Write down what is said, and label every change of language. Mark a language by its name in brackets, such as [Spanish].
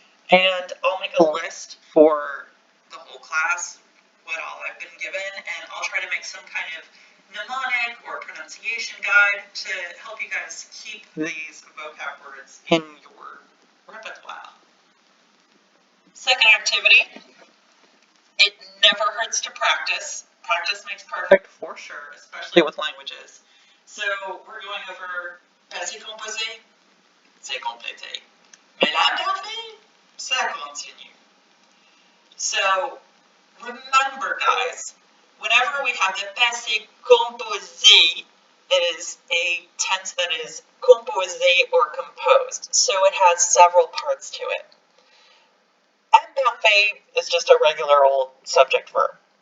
[English] And I'll make a list for the whole class, what all I've been given, and I'll try to make some kind of mnemonic or pronunciation guide to help you guys keep these vocab words in your repertoire. Second activity, it never hurts to practice. Practice makes perfect for sure, especially with languages. So we're going over passé composé, [French] c'est complété. Mais l'imperfect, ça continue. [English] So remember, guys, whenever we have the passé composé, it is a tense that is composé or composed. So it has several parts to it. Imperfect is just a regular old subject verb.